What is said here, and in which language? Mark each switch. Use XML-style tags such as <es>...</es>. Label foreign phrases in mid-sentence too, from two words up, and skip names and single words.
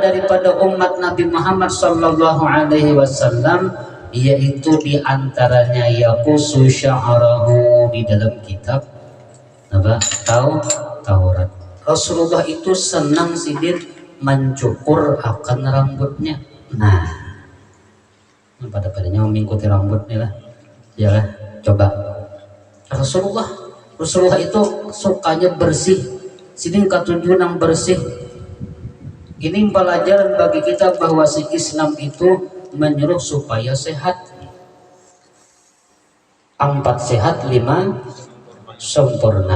<id>daripada umat Nabi Muhammad</id> <ar>sallallahu alaihi wasallam</ar> <id>yaitu diantaranya</id> <ar>yaqusu sya'arahu</ar> <id>di dalam kitab apa Taurat Rasulullah itu senang sidin mencukur akan rambutnya nah pada-padanya mengikuti rambutnya lah ya kan coba Rasulullah itu sukanya bersih</id> <bjn>sidin katujuh nang bersih.</bjn> <id>Ini pelajaran bagi kita bahwa si Islam itu menyuruh supaya sehat. 4 sehat, 5 sempurna.</id>